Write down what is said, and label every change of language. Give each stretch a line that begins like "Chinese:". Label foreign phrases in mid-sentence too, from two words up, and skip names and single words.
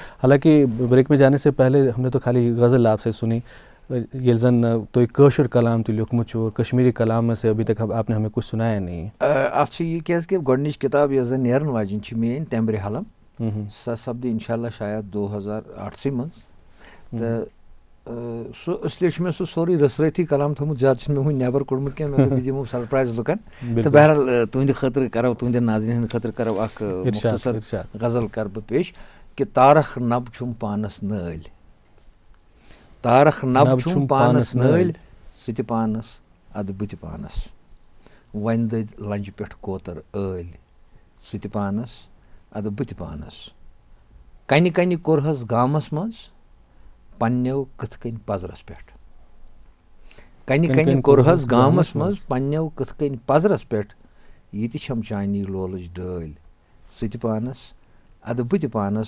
Urdu: حالانکہ بریک میں جانے سے پہلے ہم نے تو خالی غزل آپ سے سنی, یہ زن تو ایک
Kashmiri: کٲشُر کلام تہِ لیوکھمُت چھُ,
Urdu: کشمیری کلام میں سے ابھی تک آپ نے ہمیں کچھ سنایا نہیں ہے.
Kashmiri: اتھ چھِ یہ کیٛازِ کہِ گۄڈنِچ کِتاب یۄس زن نیرن واجیٚنۍ چھِ میٛٲنۍ تیمبرِ حلم, سۄ سپدِ انشاء اللہ شاید 2008 منٛز, تہٕ سُہ
Urdu: اس لیے
Kashmiri: چھُ مےٚ سُہ سورُے رٕژرٲتھی کلام تھوٚمُت, زیادٕ چھُنہٕ مےٚ وُنہِ نٮ۪بر کوٚڑمُت کینٛہہ. مےٚ دوٚپ بہٕ دِمو سرپرایز لُکن, تہٕ بہرحال تُہنٛدِ خٲطرٕ کرو, تُہنٛدٮ۪ن ناظریٖنن ہٕنٛدِ خٲطرٕ کرو اکھ مختصر غزل کرٕ بہٕ پیش کہ تارخ نب چھُم پانس نٲلۍ, تارخ نب چھُم پانس نٲلۍ, سُہ تہِ پانس ادٕ بہٕ تہِ پانس, وۄنۍ دٔدۍ لنجہِ پٮ۪ٹھ کوتر ٲلۍ, سُہ تہِ پانس ادٕ بہٕ تہِ پانس, کنہِ کنہِ کوٚرہس گامس منٛز پننیو کٕتھ کٔنۍ پزرس پٮ۪ٹھ, کنہِ کنہِ کوٚرہس گامس منٛز پننیو کٕتھ کٔنۍ پزرس پٮ۪ٹھ, یہِ تہِ چھم چانی لولٕچ ڈٲلۍ, سُہ تہِ پانس ادٕ بہٕ تہِ پانس.